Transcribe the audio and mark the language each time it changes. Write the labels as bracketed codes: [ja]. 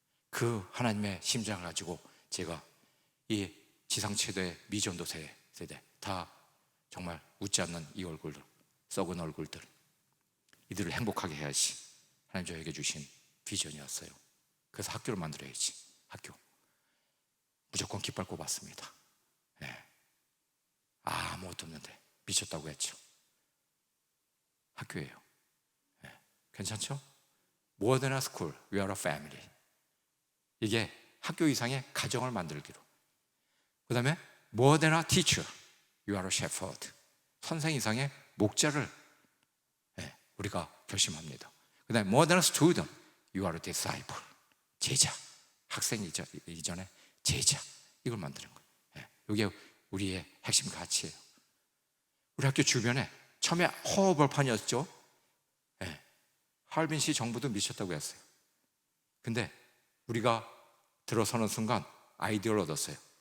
[ko] 그 하나님의 심장을 가지고 제가 이 지상 최대의 미전도 세대 다 정말 웃지 않는 이 얼굴들, 썩은 얼굴들, 이들을 행복하게 해야지 하나님 저에게 주신 비전이었어요. 그래서 학교를 만들어야지. 학교 무조건 깃발 꼽았습니다. 아무것도 없는데 미쳤다고 했죠. 학교예요. 괜찮죠? [en] More than a school, we are a family. [ko] 이게 학교 이상의 가정을 만들기로. 그 다음에 [en] More than a teacher, you are a shepherd. [ko] 선생 이상의 목자를 우리가 결심합니다. 그 다음에 [en] More than a student, you are a disciple. [ko] 제자, 학생 이전에 제자, 이걸 만드는 거예요. 이게 우리의 핵심 가치예요. 우리 학교 주변에 처음에 허허벌판이었죠. 하얼빈시 정부도 미쳤다고 했어요. 근데 우리가 들어서는 순간 아이디어를 얻었어요.